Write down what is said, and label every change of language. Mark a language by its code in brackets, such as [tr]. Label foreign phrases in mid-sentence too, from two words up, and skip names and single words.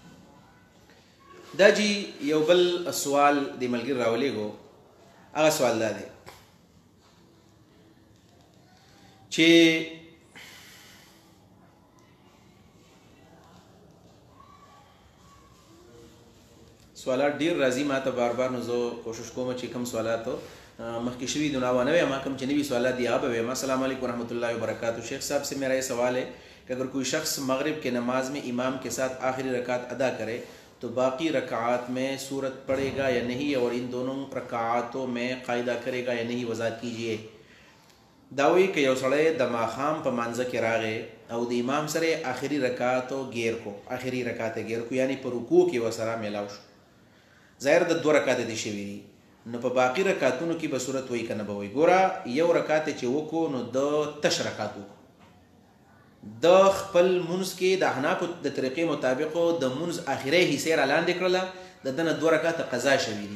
[ps] دا جی یو بل سوال د ملګري راولېږو هغه سوال دا دی چې سوالات ډیر راځي ما ته بار بار، نو زه کوشش کوم چې کوم سوالات مخکې شوي دي نو نه ما کوم چې نوي سوالات دي هغه به وایم. [ar] السلام علیکم ورحمۃ اللہ وبرکاتہ. [hi] शेख साहब से मेरा ये सवाल है कि अगर कोई शख्स मगरिब के नमाज में इमाम के साथ आखिरी रकात अदा करे तो बाकी रकात में सूरत पढ़ेगा या नहीं, और इन दोनों रकातों में कायदा करेगा या नहीं, वजाहत कीजिए. [ps] दावी कि یو سړی د ماښام په مانځه کې راغی او د امام سره آخري رکاتو گیر کو، آخري رکات گیر کو، یعنی په رکوع کې وسره میلاو شو. ظاهر د 2 رکعات دي شوي دي، نو په باقي رکعاتونو کې به صورت وای کنه به وای. ګوره یو رکعت چې وکړو نو د تش رکعت وکړو، د خپل منځ کې د احناف د طریقې مطابق د منځ اخري حصے را لاندې کړله، د دنه 2 رکعات قضا شوي دي.